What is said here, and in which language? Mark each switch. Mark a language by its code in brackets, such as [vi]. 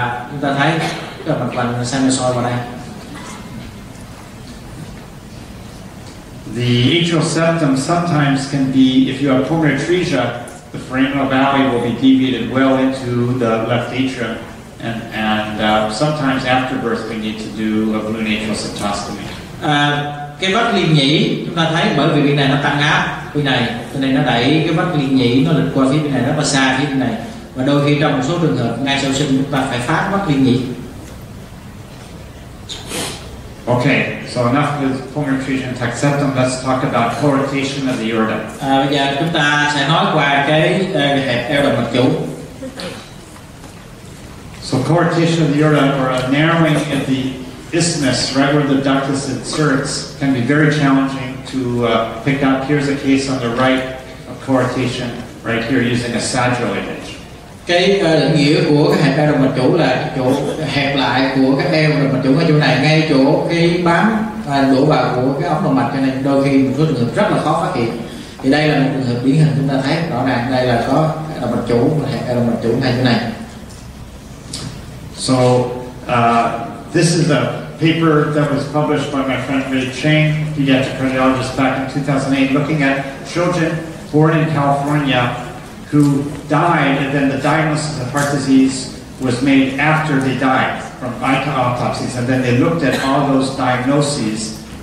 [vi] Chúng ta thấy cái mạch vành sinusoid vào đây. [en] The atrial septum sometimes can be, if you have pulmonary atresia, the foraminal valley will be deviated well into the left atrium, and sometimes after birth we need to do a balloon atrial septostomy. [vi] Cái vách liên nhĩ chúng ta thấy bởi vì bên này nó tăng áp, bên này cho nên nó đẩy cái vách liên nhĩ nó lệch qua phía bên này rất là xa phía bên này, và đôi khi trong một số trường hợp ngay sau sinh chúng ta phải phá vách liên nhĩ. [en] Okay, so enough with pulmonary atresia and intact septum. Let's talk about co-rotation of the aorta. [vi] Bây giờ chúng ta sẽ nói qua cái hẹp eo động mạch chủ. [en] So co-rotation of the aorta, or a narrowing of the isthmus, right where the ductus inserts, can be very challenging to pick up. Here's a case on the right of co-rotation, right here using a sagittal image. [vi] Cái định nghĩa của cái hẹp eo động mạch chủ là chỗ hẹp lại của các eo động mạch chủ ở chỗ này, ngay chỗ cái bám đổ vào của cái ống động mạch, cho nên đôi khi một số trường hợp rất là khó phát hiện. Thì đây là một trường hợp điển hình, chúng ta thấy rõ ràng đây là có động mạch chủ và hẹp eo động mạch chủ ngay chỗ này. [en] So this is a paper that was published by my friend Ray Chang, pediatric cardiologist, back in 2008, looking at children born in California who died, and then the diagnosis of heart disease was made after they died from autopsies, and then they looked at all those diagnoses,